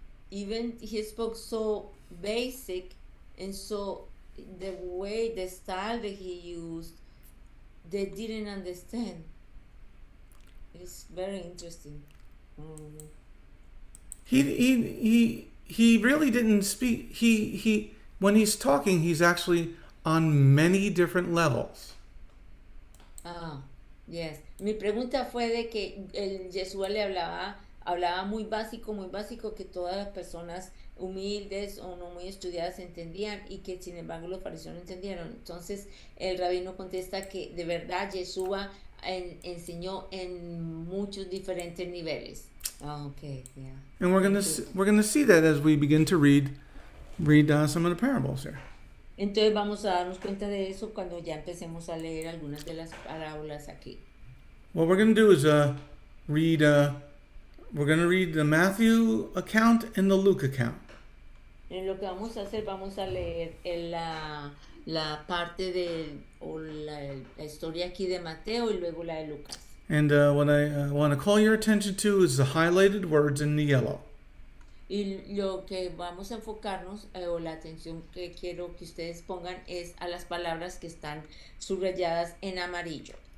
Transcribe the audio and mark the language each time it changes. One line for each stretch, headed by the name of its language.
English: even he spoke so basic, and so the style that he used, they didn't understand. It's very interesting. He really didn't speak. He when he's talking, he's actually on many different levels. Yes.
Spanish: Mi pregunta fue de que Yeshua le hablaba muy básico, que todas las personas humildes o no muy estudiadas entendían, y que sin embargo los fariseos no entendieron. Entonces el rabino contesta que de verdad Yeshua enseñó en muchos diferentes niveles.
English: Okay, yeah. And we're gonna see that as we begin to read some of the parables here.
Spanish: Entonces vamos a darnos cuenta de eso cuando ya empecemos a leer algunas de las parábolas aquí.
English: What we're going to do is read the Matthew account and the Luke account.
Spanish: En lo que vamos a hacer, vamos a leer la parte la historia aquí de Mateo y luego la de Lucas.
English: And what I want to call your attention to is the highlighted words in the yellow.
Spanish: Y lo que vamos a enfocarnos, o la atención que quiero que ustedes pongan, es a las palabras que están subrayadas en amarillo.